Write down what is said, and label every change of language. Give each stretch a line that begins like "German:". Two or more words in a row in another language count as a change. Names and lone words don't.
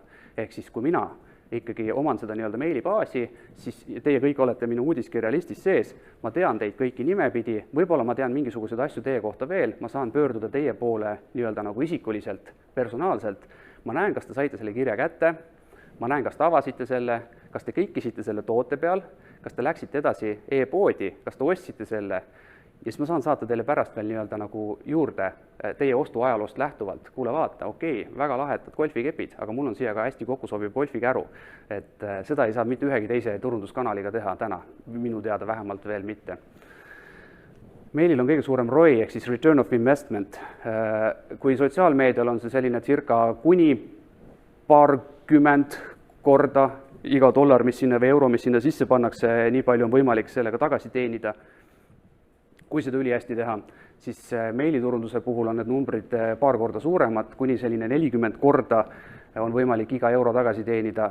Estonian: Ehk siis, kui mina ikkagi oman seda meilibaasi, siis teie kõik olete minu uudiskirja listis sees, ma tean teid kõiki nimepidi, võib-olla ma tean mingisuguseid asju teie kohta veel, ma saan pöörduda teie poole isikuliselt, personaalselt, ma näen, kas te saite selle kirja kätte, ma näen, kas te avasite selle, kas te klikkisite selle toote peal, kas te läksite edasi e-poodi, kas te ostsite selle ja siis ma saan saata teile pärast veel juurde teie ostuajaloost lähtuvalt. Kuule, vaata, okei, väga lahedad golfikepid, aga mul on siia ka hästi kokku sobiv golfikäru. Et seda ei saa mitte ühegi teise turunduskanaliga teha täna, minu teada vähemalt veel mitte. Meilil on kõige suurem ROI ehk siis
English: return of investment.
Estonian: Kui sotsiaalmeedial on see selline circa kuni paarkümmend korda iga dollar, mis sinna või euro, mis sinna sisse pannakse, nii palju on võimalik sellega tagasi teenida. Kui seda ülihästi teha, siis meiliturunduse puhul on need numbrid paar korda suuremad, kuni selline 40 korda on võimalik iga euro tagasi teenida.